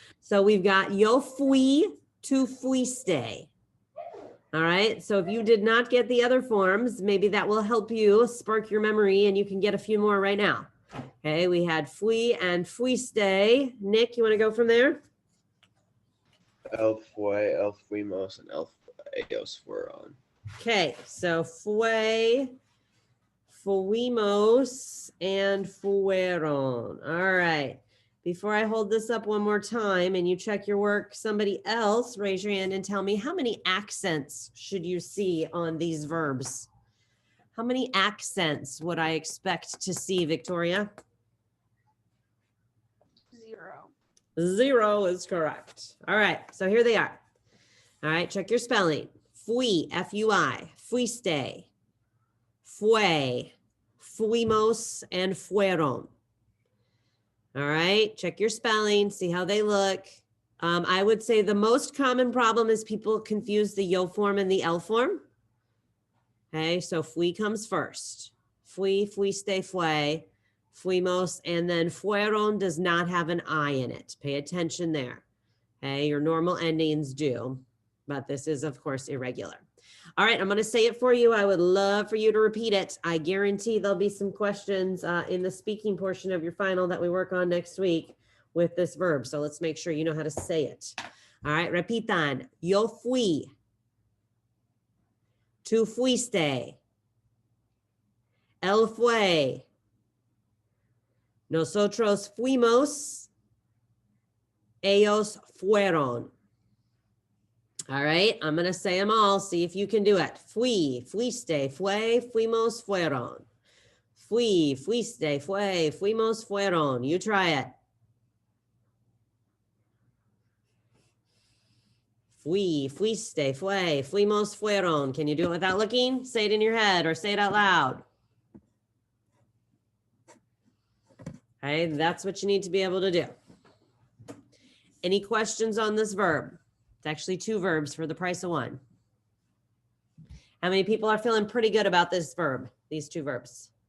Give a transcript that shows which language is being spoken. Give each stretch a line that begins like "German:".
English: So we've got yo fui to fuiste. All right. So if you did not get the other forms, maybe that will help you spark your memory and you can get a few more right now. Okay. We had fui and fuiste. Nick, you want to go from there?
Spanish: El fue, el fuimos,
English: and
Spanish: ellos fueron.
English: Okay. So fue, fuimos, and fueron. All right. Before I hold this up one more time and you check your work, somebody else raise your hand and tell me how many accents should you see on these verbs? How many accents would I expect to see, Victoria? 0. 0 is correct. All right, so here they are. All right, check your spelling.
Spanish: Fui, F-U-I, fuiste, fue, fuimos,
English: and
Spanish: fueron.
English: All right, check your spelling, see how they look. I would say the most common problem is people confuse the yo form and the el form. Okay, so fui comes first. Fui, fuiste, fue, fuimos, and then fueron does not have an I in it. Pay attention there. Okay, your normal endings do, but this is, of course, irregular. All right, I'm going to say it for you. I would love for you to repeat it. I guarantee there'll be some questions in the speaking portion of your final that we work on next week with this verb. So let's make sure you know how to say it. All right,
Spanish: repitan. Yo fui. Tú fuiste. Él fue. Nosotros fuimos. Ellos fueron.
English: All right, I'm going to say them all. See if you can do it.
Spanish: Fui, fuiste, fue, fuimos, fueron. Fui, fuiste, fue, fuimos, fueron.
English: You try it.
Spanish: Fui, fuiste, fue, fuimos, fueron.
English: Can you do it without looking? Say it in your head or say it out loud. Okay, that's what you need to be able to do. Any questions on this verb? It's actually 2 verbs for the price of 1. How many people are feeling pretty good about this verb, these 2 verbs?